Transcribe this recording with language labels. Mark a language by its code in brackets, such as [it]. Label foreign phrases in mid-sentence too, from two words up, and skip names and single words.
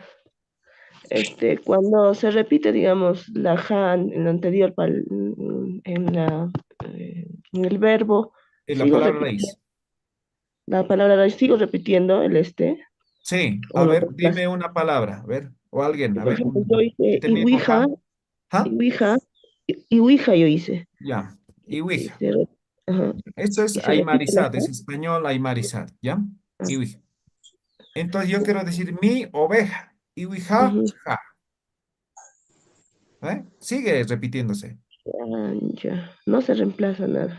[es] Cuando se repite, digamos, la ja en lo anterior, en el verbo, La sigo palabra repitiendo raíz. la palabra raíz, sigo repitiendo el Sí. o A lo ver, desplazo. dime una palabra. A ver. O alguien. A Por ver. ejemplo, yo hice Este mismo Iwija, ja. ¿Ja? Iwija, Iwija yo hice. Ya. Y Iwija. ajá, Esto es y se repite la aymarizad. ja. Es español aymarizad. ¿Ya? Ah, Iwija. Entonces yo quiero decir mi oveja. Iwija, ujú. ja. ¿Eh? Sigue repitiéndose. Ah, ya, no se reemplaza nada.